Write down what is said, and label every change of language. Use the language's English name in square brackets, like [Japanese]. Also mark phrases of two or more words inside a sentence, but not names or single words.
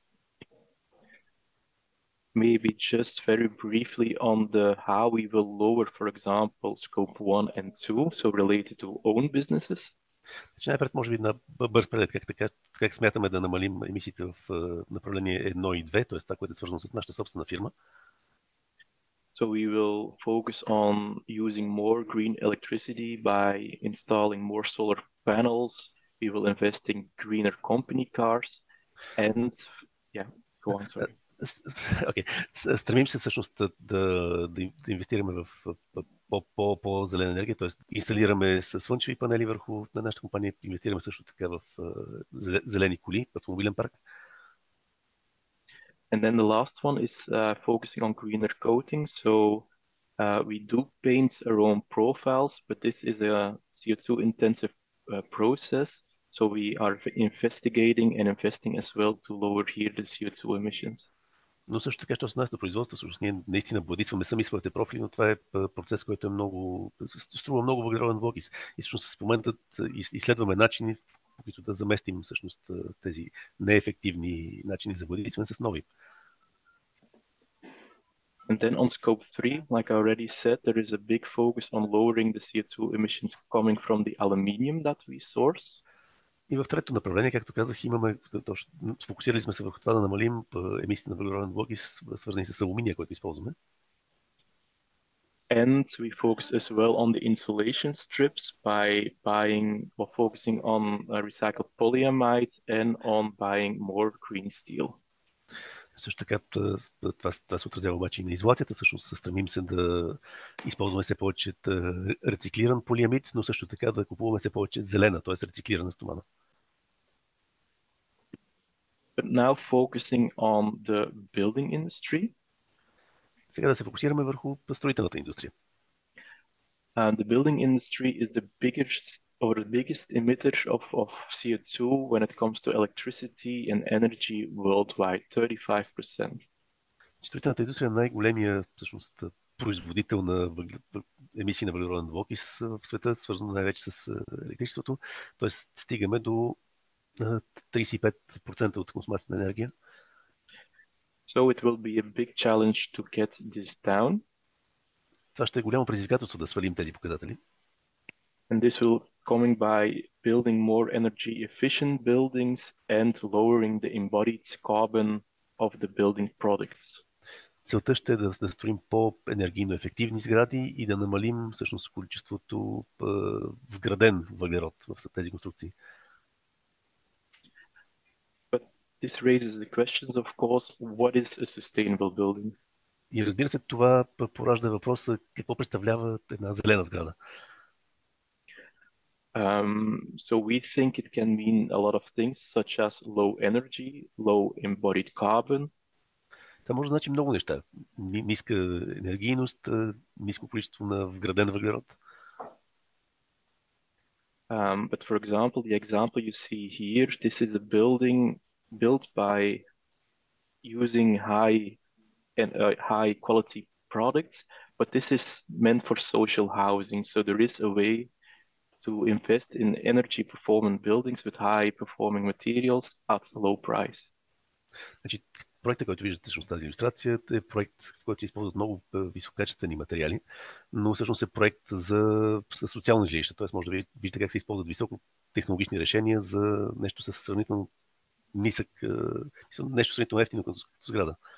[English] Maybe just very briefly on the how we will lower, for example, scope 1 and 2, so related to own businesses. [Bulgarian] Най-пред може би на бърз преглед как смятаме да намалим емисиите в направление 1 и 2, т.е. това, което е свързано с нашата собствена фирма. [English] So we will focus on using more green electricity by installing more solar panels. We will invest in greener company cars and yeah, go on, sorry. Okay. [Bulgarian] Стремим се всъщност да инвестираме в по-зелена енергия, т.е. инсталираме слънчеви панели върху на нашата компания, инвестираме също така в зелени коли, автомобилен парк. [English] And then the last one is focusing on greener coating. So we do paint our own profiles, but this is a CO2 intensive process. So we are investigating and investing as well to lower here the CO2 emissions. [Bulgarian] Но също така, що се отнася до производство, всъщност ние наистина бодисваме сами своите профили, но това е процес, който струва много въглероден двуокис. И всъщност в момента изследваме начини, по които да заместим всъщност тези неефективни начини за бодисване с нови. [English] And then on scope 3, like I already said, there is a big focus on lowering the CO2 emissions coming from the aluminium that we source. [Bulgarian] И в третото направление, както казах, сфокусирали сме се върху това да намалим емисиите на въглероден двуокис, свързани с алуминия, който използваме. [English] And we focus as well on the insulation strips by buying or focusing on recycled polyamide and on buying more green steel. [Bulgarian] Също така, това се отразява обаче и на изолацията. Всъщност стремим се да използваме все повече рециклиран полиамид, но също така да купуваме все повече зелена, т.е. рециклирана стомана. [English] But now focusing on the building industry. [Bulgarian] Сега да се фокусираме върху строителната индустрия. [English] The building industry is the biggest or the biggest emitter of CO2 when it comes to electricity and energy worldwide, 35%. [Bulgarian] Строителната индустрия е най-големия всъщност производител на емисии на въглероден двуокис в света, свързано най-вече с електричеството. Тоест стигаме до 35% от консумацията на енергия. [English] So it will be a big challenge to get this down. [Bulgarian] Това ще е голямо предизвикателство да свалим тези показатели. [English] And this will coming by building more energy efficient buildings and lowering the embodied carbon of the building products. [Bulgarian] Целта ще е да строим по-енергийно ефективни сгради и да намалим всъщност количеството вграден въглерод в тези конструкции. [English] But this raises the questions, of course, what is a sustainable building? [Bulgarian] И разбира се, това поражда въпроса какво представлява една зелена сграда. [English] So we think it can mean a lot of things, such as low energy, low embodied carbon. [Bulgarian] Това може да значи много неща. Ниска енергийност, ниско количество на вграден въглерод. [English] But for example, the example you see here, this is a building built by using high quality products, but this is meant for social housing. So there is a way to invest in energy performant buildings with high performing materials at low price. [Bulgarian] Значи, проектът, който виждате всъщност тази илюстрация, е проект, в който се използват много висококачествени материали, но всъщност е проект за социални жилища. Т.е. може да видите как се използват високотехнологични решения за нещо с сравнително нисък, нещо сравнително ефтино като сграда.